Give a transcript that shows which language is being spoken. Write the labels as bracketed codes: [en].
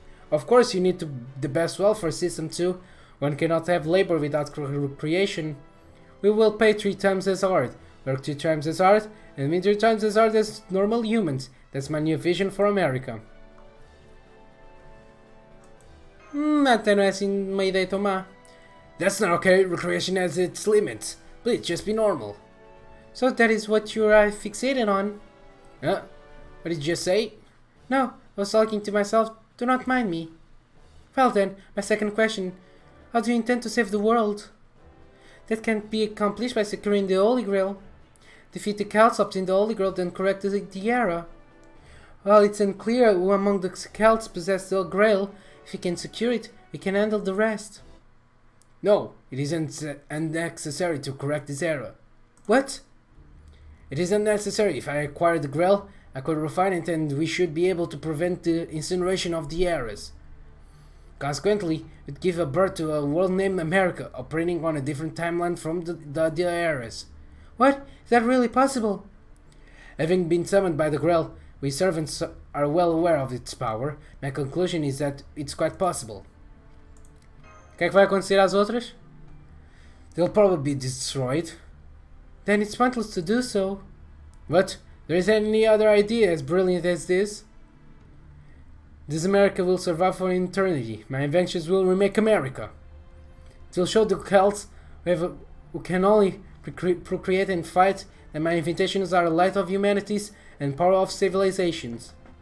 [en] Of course, you need the best welfare system too. One cannot have labor without creation. We will pay 3 times as hard, work 2 times as hard, and win 3 times as hard as normal humans. That's my new vision for America. [pt] Até não é assim uma ideia tão má. [en] That's not okay. Recreation has its limits. Please, just be normal. So that is what you are fixated on? Huh? What did you just say? No, I was talking to myself. Do not mind me. Well then, my second question. How do you intend to save the world? That can't be accomplished by securing the Holy Grail. Defeat the Celts, obtain the Holy Grail, then correct the error. Well, it's unclear who among the Celts possessed the Grail. If we can secure it, we can handle the rest. No, it isn't unnecessary to correct this error. What? It is unnecessary. If I acquire the Grail, I could refine it and we should be able to prevent the incineration of the errors. Consequently, it would give birth to a world named America, operating on a different timeline from the errors. What? Is that really possible? Having been summoned by the Grail, we servants are well aware of its power. My conclusion is that it's quite possible. [pt] O que é que vai acontecer às outras? [en] They'll probably be destroyed. Then it's pointless to do so. What? There is any other idea as brilliant as this? This America will survive for eternity. My inventions will remake America. It will show the Celts who can only procreate and fight that my inventions are the light of humanities and power of civilizations.